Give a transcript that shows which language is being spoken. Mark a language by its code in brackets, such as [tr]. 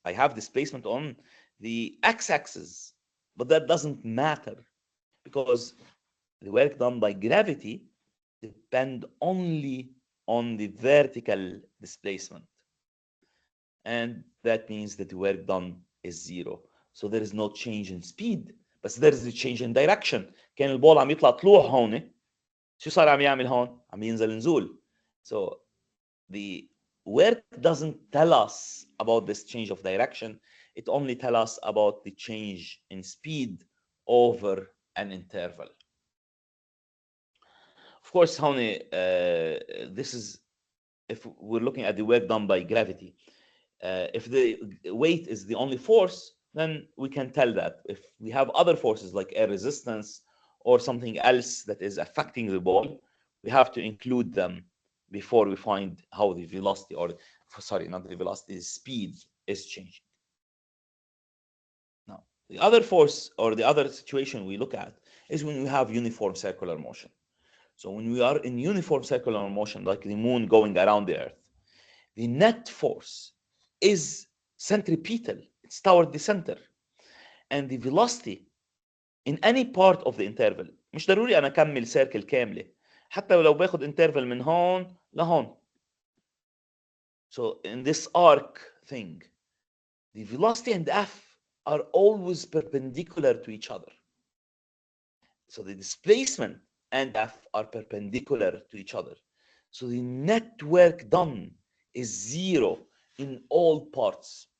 [en] I have displacement on the x-axis, but that doesn't matter because the work done by gravity depend only on the vertical displacement. And that means that the work done is zero. So there is no change in speed, but there is a change in direction. [ar] كان البول عم يطلع طلوع هون، شو صار عم يعمل هون؟ عم ينزل نزول. [en] So the work doesn't tell us about this change of direction. It only tells us about the change in speed over an interval. Of course, هون this is if we're looking at the work done by gravity. If the weight is the only force, then we can tell that. If we have other forces like air resistance or something else that is affecting the ball, we have to include them before we find how the velocity, or sorry, not the velocity, the speed is changing. Now, the other force or the other situation we look at is when we have uniform circular motion. So when we are in uniform circular motion, like the moon going around the Earth, the net force is centripetal. It's toward the center. And the velocity in any part of the interval, [ar] مش ضروري أنا أكمل سيركل كاملة، حتى لو باخد interval من هون لهون. [en] So in this arc thing, the velocity and f are always perpendicular to each other. So the displacement and f are perpendicular to each other. So the net work done is zero in all parts.